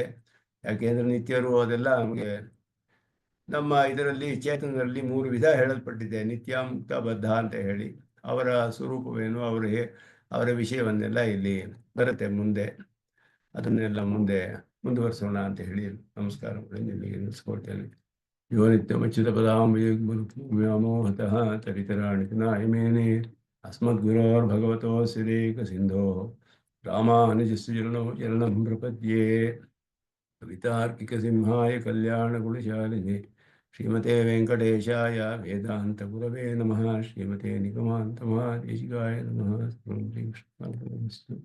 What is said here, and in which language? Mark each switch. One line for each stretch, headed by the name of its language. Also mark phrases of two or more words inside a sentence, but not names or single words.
Kannada: ಯಾಕೆಂದರೆ ನಿತ್ಯರು ಅದೆಲ್ಲ ನಮಗೆ ನಮ್ಮ ಇದರಲ್ಲಿ ಚೇತನದಲ್ಲಿ 3 ವಿಧ ಹೇಳಲ್ಪಟ್ಟಿದೆ, ನಿತ್ಯ, ಮುಕ್ತ, ಬದ್ಧ ಅಂತ ಹೇಳಿ. ಅವರ ಸ್ವರೂಪವೇನು, ಅವರ ವಿಷಯವನ್ನೆಲ್ಲ ಇಲ್ಲಿ ಬರುತ್ತೆ ಮುಂದೆ. ಅದನ್ನೆಲ್ಲ ಮುಂದೆ ಮುಂದುವರಿಸೋಣ ಅಂತ ಹೇಳಿ ನಮಸ್ಕಾರಗಳು ನಿಮಗೆ ನಿಲ್ಲಿಸ್ಕೊಳ್ತೇನೆ.
Sanskrit: ಯೋ ನಿತ್ಯಮಚ್ಯುತ ಪದಾಂಬುಜಮೋಹತಃ ತರಿತರಾಣಿ ನಾಯಮೇನೆ ಅಸ್ಮದ್ಗುರೋರ್ಭಗವತೋಸ್ಯ ದೇಕಸಿಂಧೋ ರಾಮಾನುಜಸ್ಯ ಚರಣಂ ಪ್ರಪದ್ಯೆ. ಕವಿತಾರ್ಕಿಕಸಿಂಹಾಯ ಕಲ್ಯಾಣಗುಣಶಾಲಿನೇ ಶ್ರೀಮತೆ ವೆಂಕಟೇಶಾಯ ವೇದಾಂತ ಗುರವೇ ನಮಃ. ಶ್ರೀಮತೆ ನಿಗಮಾಂತ ಮಹಾದೇಶಿಕಾಯ ನಮಃ.